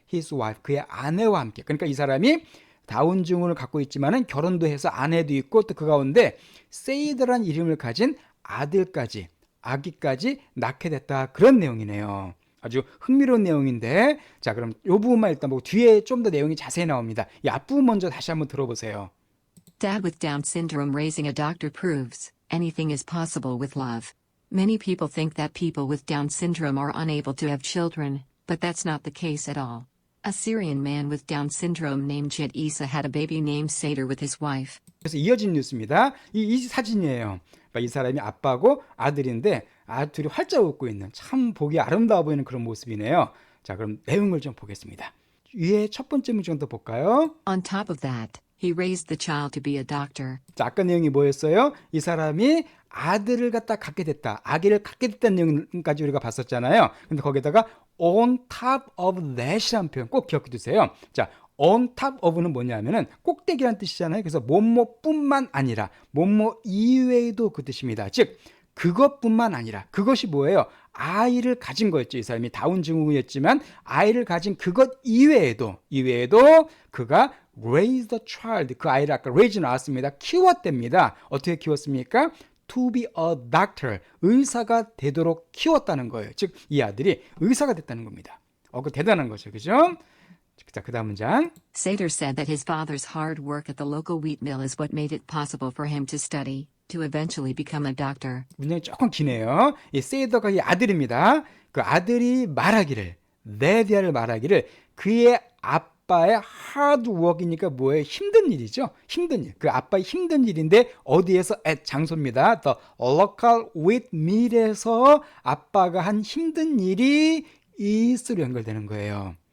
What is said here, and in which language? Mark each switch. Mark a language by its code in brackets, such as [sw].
[en] His wife, [ko] 그의 아내와 함께. 그러니까 이 사람이 다운 증후군을 갖고 있지만은 결혼도 해서 아내도 있고 또 그 가운데 세이더라는 이름을 가진 아기까지 낳게 됐다. 그런 내용이네요. 아주 흥미로운 내용인데, 자, 그럼 이 부분만 일단 보고 뒤에 좀 더 내용이 자세히 나옵니다. 이 앞부분 먼저 다시 한번 들어보세요. [en] Dad with Down syndrome raising a doctor proves anything is possible with love. Many people think that people with Down syndrome are unable to have children, but that's not the case at all. A Syrian man with Down syndrome named Jed Isa had a baby named Seder with his wife. [ko] 그래서 이어진 뉴스입니다. 이 사진이에요. 그러니까 이 사람이 아빠고 아들인데 둘이 활짝 웃고 있는, 참 보기 아름다워 보이는 그런 모습이네요. 자, 그럼 내용을 좀 보겠습니다. 위에 첫 번째 문장 더 볼까요? [en] On top of that, he raised the child to be a doctor. [ko] 자, 아까 내용이 뭐였어요? 이 사람이 아들을 갖게 됐다. 아기를 갖게 됐다는 내용까지 우리가 봤었잖아요. 근데 거기다가 [en] on top of that [ko] 이라는 표현 꼭 기억해 두세요. 자, on top of는 뭐냐면은 꼭대기란 뜻이잖아요. 그래서 뭐뭐뿐만 아니라 뭐뭐 이외에도 그 뜻입니다. 즉 그것뿐만 아니라, 그것이 뭐예요? 아이를 가진 거였죠. 이 사람이 다운 증후군이었지만 아이를 가진 그것 이외에도 그가 [en] raised a child, [ko] 그 아이를 아까 raise 나왔습니다. 키웠답니다. 어떻게 키웠습니까? [en] To be a doctor, [ko] 의사가 되도록 키웠다는 거예요. 즉 이 아들이 의사가 됐다는 겁니다. 그 대단한 거죠. 그죠? 자, 그 다음 문장. [en] Seder said that his father's hard work at the local wheat mill is what made it possible for him to study, to eventually become a doctor. [ko] 문장이 조금 기네요. 이 세이더가 이 아들입니다. 그 아들이 말하기를, 네디아를 말하기를, 그의 아빠의 하드워크이니까 뭐예요? 힘든 일이죠. 힘든 일. 그 아빠의 힘든 일인데 어디에서? at 장소입니다. [en] The local wheat mill [ko] 에서 아빠가 한 힘든 일이 is로 연결되는 거예요.